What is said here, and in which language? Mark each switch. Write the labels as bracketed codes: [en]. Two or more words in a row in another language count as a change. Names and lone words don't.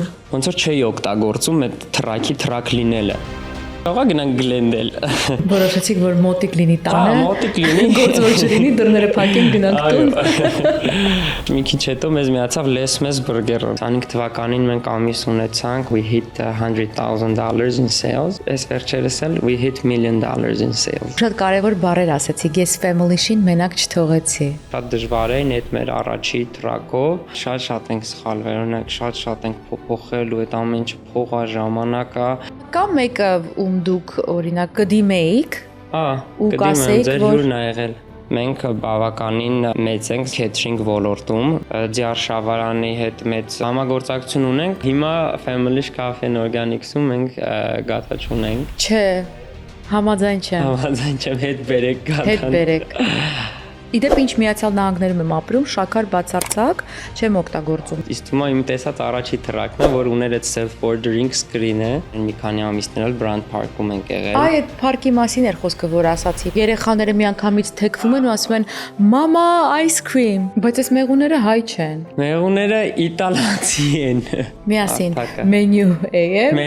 [hy] Ոնց որ չէի օգտագործում այդ թրակ լինելը։ Կարող է գնանք գլենդել։ Որոշեցիք, որ մոտիկ լինի տանը։ Հա, մոտիկ լինի։ Գործ որ չլինի, դռները փակենք գնանք տուն։ Մի քիչ հետո մեզ միացավ Les Mis Burger-ը։ 25 թվականին մենք ամիս ունեցանք, [en] we hit $100,000 in sales. [hy] Այս վերջերս էլ [en] we hit $1 million in sales։ [hy] Շատ կարևոր բառեր ասացիք, ես family-շին մենակ չթողեցի։ Շատ դժվար է այդ մեր առաջի տրակով, շատ ենք սխալվել, օրինակ շատ ենք փոխել ու այդ ամեն ինչը փողա ժամանակա։ Կամ մեկը ում դուք օրինակ կդիմեիք, ու կդիմեմ, կասեիք, ձեր որ հյուրն ա եղել։ Մենք բավականին մեծ ենք քեթրինգ ոլորտում, Ձիար Շավարանի հետ մեծ համագործակցություն ունենք։ Հիմա Family Cafe-ն Organics-ում մենք գաթա չունենք։ չէ, համաձայն չեմ։ Համաձայն չեմ, հետ բերեք գաթան։ Հետ բերեք։ Իդեպ ինչ Միացյալ Նահանգներում եմ ապրում, շաքար բացարձակ չեմ օգտագործում։ Իսկ հիմա իմ տեսած առաջի տրակն է, որ ուներ այդ [en] self-ordering screen- [hy] ը։ Մի քանի ամիսներ էլ Brand Park-ում ենք եղել։ Այ այդ парքի մասին էր խոսքը, որ ասացի։ Երեխաները միանգամից թեքվում են ու ասում են. «Մամա, [en] ice cream», [hy] բայց այս մեղուները հայ չեն։ Մեղուները իտալացի են։ Միասին menu am